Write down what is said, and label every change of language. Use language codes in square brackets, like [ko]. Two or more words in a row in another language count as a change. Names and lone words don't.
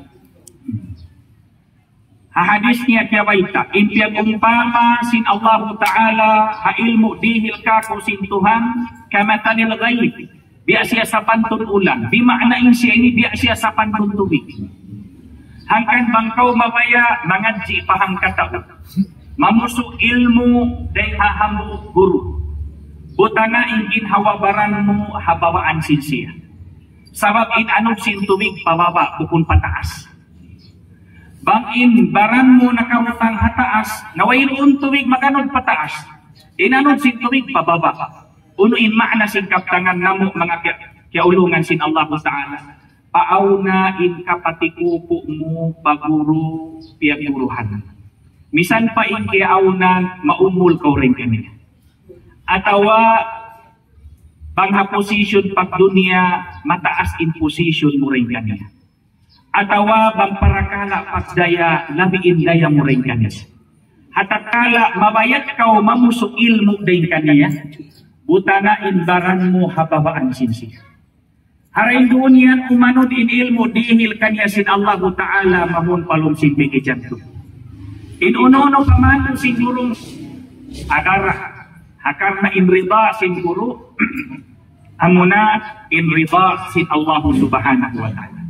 [tsg] Hahadis niya kiyawaita in tiyakumpama sin Allah Ta'ala ha ilmu dihil kako sin Tuhan kamatanil ghaib. Biya siya sa pantun ulan. Bima'nain siya ini biya siya sa pantun tubig. Hangkan bangkaw mabaya mangadji pahang katao. Mamuso ilmu day hahambu guru. Butana ingin hawabaran mo habawaan sin siya. Sabab in anong sin tubig pababa bukun pataas. Bangin baran mo nakamutang hataas nawain un tubig maganod pataas. In anong sin tubig pababa. Unuin maana sin kaptangan namo mga kiaulungan sin Allah Ta'ala. Paawna in kapatikupo mo paguro piyaguruhan. Misan pa in kiaunan maumul ko rin kaniya. Atawa bangha position pag dunia mataas in position mo rin kaniya. Atawa bang parakala pag daya labiin daya mo rin kaniya. Hatakala mabayat ka o mamusok ilmu din kaniya. Butana in baran mo hababaan sinsiya. Harain doon yan umanod in ilmu dihil kaniya sin Allah Ta'ala mahun palong sin bigidyan to. In uno-uno paman sin gurong agarah. Hakar na in rida sin guru, amuna in rida sin [ar] الله سبحانه وتعالى.